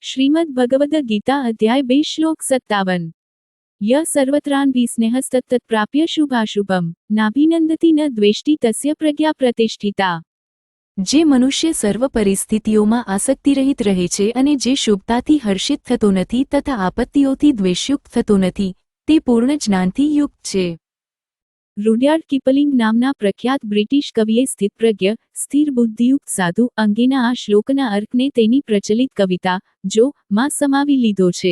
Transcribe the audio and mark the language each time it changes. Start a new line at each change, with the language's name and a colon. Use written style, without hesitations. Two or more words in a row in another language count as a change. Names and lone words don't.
Hindi: श्रीमद् भगवद गीता अध्याय 2 श्लोक 57।
Sanskrit: यह सर्वत्रान्भी स्नेहस्तत्तत्प्राप्य शुभाशुभम नाभिनंदति न द्वेष्टि तस्य प्रज्ञा प्रतिष्ठिता।
Gujarati: જે મનુષ્ય સર્વ પરિસ્થિતિઓમાં આસક્તિરહિત રહે છે અને જે શુભતાથી હર્ષિત થતો નથી તથા આપત્તિઓથી દ્વેષયુક્ત થતો નથી તે પૂર્ણ જ્ઞાનથી યુક્ત છે। રૂડયાર્ડ કિપલિંગ નામના પ્રખ્યાત બ્રિટિશ કવિએ સ્થિતપ્રજ્ઞ સ્થિર બુદ્ધિયુક્ત સાધુ અંગેના આ શ્લોકના અર્થને તેની પ્રચલિત કવિતા જો માં સમાવી લીધો છે।